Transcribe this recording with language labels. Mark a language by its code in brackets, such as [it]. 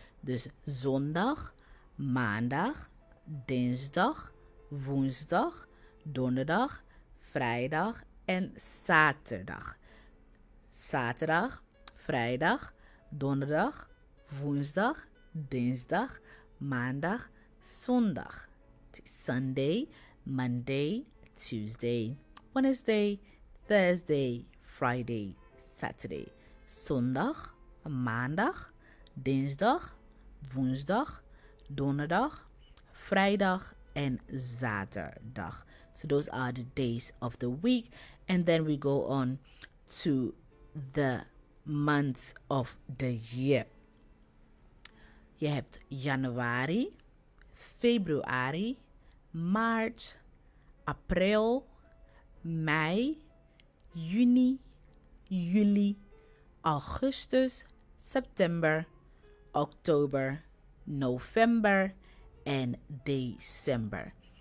[nl] Dus zondag, maandag, dinsdag, woensdag, donderdag, vrijdag en zaterdag. Zaterdag, vrijdag, donderdag, woensdag, dinsdag, maandag, zondag. [en] Sunday, Monday, Tuesday, Wednesday, Thursday, Friday, Saturday. [nl] Zondag, maandag, dinsdag, woensdag, donderdag, vrijdag en zaterdag. [en] So those are the days of the week. And then we go on to the months of the year. [nl] Je hebt januari, februari, maart, april, mei, juni, juli, augustus, september, oktober, november en december.